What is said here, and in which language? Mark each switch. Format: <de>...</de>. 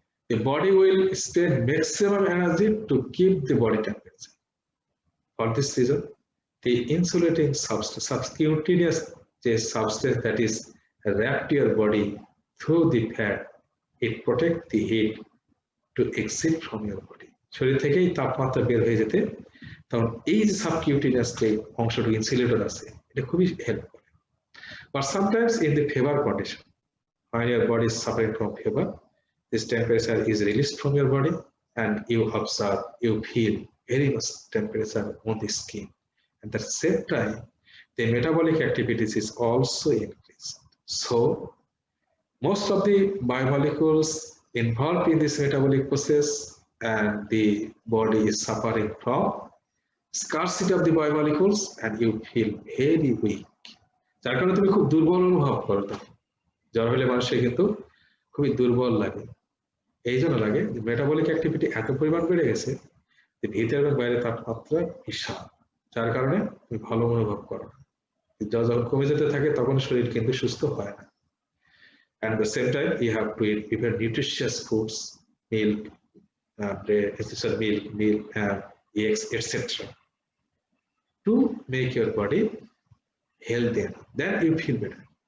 <en>The body will spend maximum energy to keep the body temperature. For this reason, the insulating substance, subcutaneous substance that is wrapped your body through the fat, it protects the heat to exit from your body.</en> <bn>শরীর থেকেই তাপমাত্রা বের হয়ে যেতে তখন এই যে subcutaneous যে অংশটুকু ইনসুলেটর আছে, এটা খুবই হেল্প করে।</bn> <en>But sometimes in the fever condition, when your body is suffering from fever, this temperature is released from your body and you observe, you feel very much temperature on the skin. At the same time, the metabolic activities is also increased. So most of the biomolecules involved in this metabolic process, and the body is suffering from scarcity of the biomolecules, and you feel very weak.</en> <bn>যার কারণে তুমি খুব দুর্বল অনুভব করো, তখন জ্বর হলে মানুষের কিন্তু খুবই দুর্বল লাগে। এই জন্য লাগে যে মেটাবলিক অ্যাক্টিভিটি এত পরিমাণ বেড়ে গেছে যে ভিতরে এবং বাইরে তাপমাত্রা বিশাল, যার কারণে তুমি ভালো অনুভব করো না। জ্বর যখন কমে যেতে থাকে তখন শরীর কিন্তু সুস্থ হয় না।</bn> <en>And at the same time, you have to eat even nutritious foods, milk, bread, milk, eggs, etc., to make your body healthy. Then you feel better.</en>